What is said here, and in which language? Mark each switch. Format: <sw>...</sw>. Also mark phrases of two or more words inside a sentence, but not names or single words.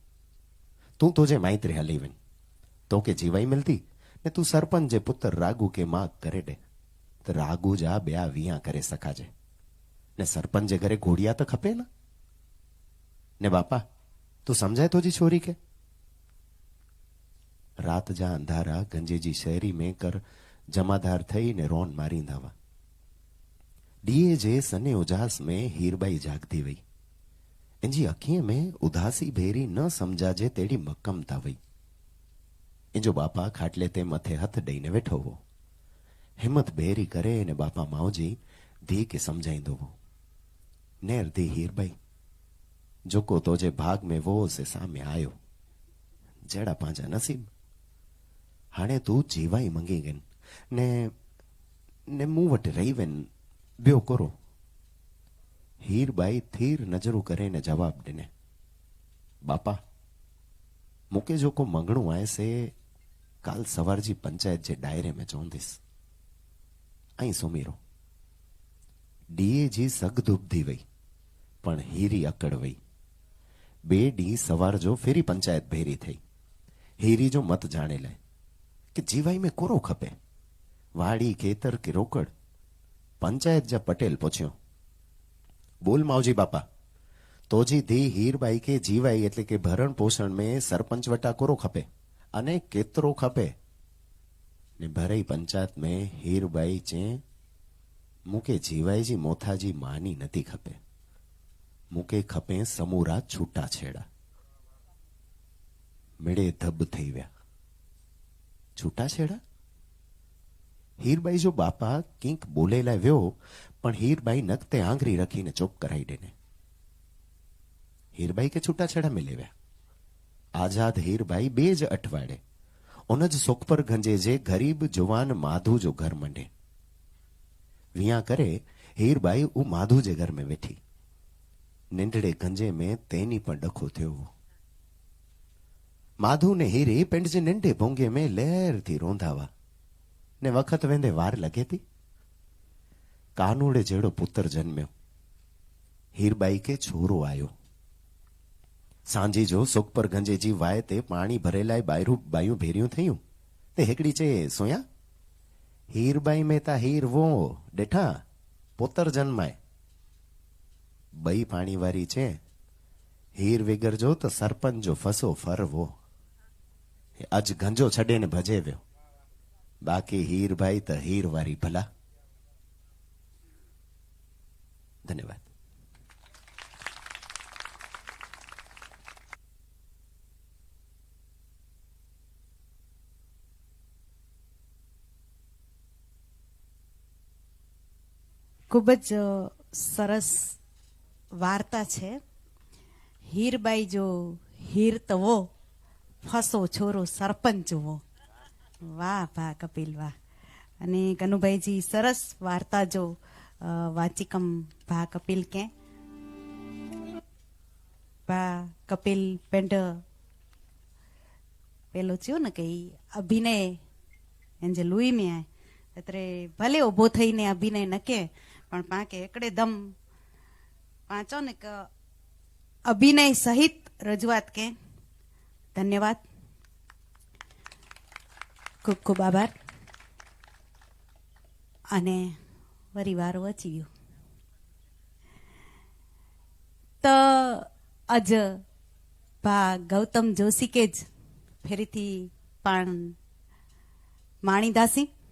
<kfr>तू तुझे माइत्रे हली वन तो के जीवाई मिलती ने तू सरपंच जे पुत्र रागू के मां करे दे. तो रागू जा ब्या विया करे सकाजे ने सरपंच जे घरे घोड़िया तो खपे ना. ने बापा तू समझाए तो जी छोरी के. रात जा अंधारा गंजे जी शहरी में कर जमादार थई ने रोन मारींदा डीए जे सने उजास में हीरबाई जागती वई इंजी अखीअ में उदासी भेरी न समझाजे तेड़ी मक्कमता वई इंजो बापा खाटले ते मथे हथ ॾेईने वेठो हो हिम्मत भेरी करे ने बापा माओजी धी के समझाईंदो हो नेर धी हीरबाई जोको तोजे भाग में वो से सामे आयो जड़ा पांजा नसीब हाणे तू जीवाई मंगी गन ने ने मुंह वट रही वेन ब्यो करो हीरबाई थीर नजरू करे ने जवाब दिने बापा मुके जो को मंगणू आए से काल सवार जी पंचायत जे दायरे में चौंदिस आई सुमीरो डीए जी सग धूप थी वई पण हीरी अकड़ वई बे डी सवार जो फेरी पंचायत भेरी थई हीरी जो मत जाने लाए कि जीवाई में कोरो खपे वाड़ी खेतर के रोकड़ पंचायत जा पटेल पूछ्यो बोल मावजी बापा तोजी धी हीरबाई के जीवाई एटले के भरण पोषण में सरपंच वटा कोरो खपे अने केतरो खपे ने भरई पंचायत में हीरबाई चे मुके जीवाई जी मोथाजी मानी नती खपे मुके खपे समूरा छूटा छेड़ा मेड़े धब थई व्या छूटा छेड़ा हीरबाई जो बापा कंक बोले लाए व्यो पण हीरबाई नकते आंगरी रखीने चुप कराई देने हीरबाई के छूटा छेड़ा मिले व्या आजाद हीरबाई बेज अठवाड़े उनज सुखपर गंजे जे गरीब जुवान माधु जो घर मंडे विया करे हीरबाई उ माधु जे घर में वेठी निंडड़े गंजे में तेनी पण डखो थियो माधु ने हीरी पिंड जे निंडे भोंगे में लहर थी रोंधावा ने वखत वेंदे वार लगे थी कानूड़े जेड़ो पुत्र जन्म्यो हीरबाई के छोरो आयो सांजी जो सुख पर गंजे जी वाय ते पानी भरेलाय बायरू बायू भेरियूं थयूं ते हिकड़ी चे सोया हीरबाई में ता हीर वो डेठा पुत्र जन्माय बई पानी वारी चे हीर विगर जो तो सरपंच जो फसो फर वो अज गंजो छडे ने भजे व्यो बाकी हीर भाई तो हीर वारी भला धन्यवाद</kfr> <gu>ખૂબ જ સરસ વાર્તા છે હીરબાઈ જો હીર તવો ફસો છોરો સરપંચ वो વાહ વાહ કપિલ વાહ અને કનુભાઈજી સરસ વાર્તા જો વાચિકમ ભા કપિલ કે ભા કપિલ પેંડ પેલો થયો ને કે અભિનય એન જે લુઈ में आए એટલે ભલે ઉભો થઈને અભિનય નકે પણ પાકે એકડે દમ પાંચો ને કે અભિનય સહિત રજૂઆત કે ધન્યવાદ ખૂબ ખૂબ આભાર અને પરિવાર વચી ગયો તો આજ ભા ગૌતમ જોશી કે જ ફરીથી પણ માણીદાસી</gu>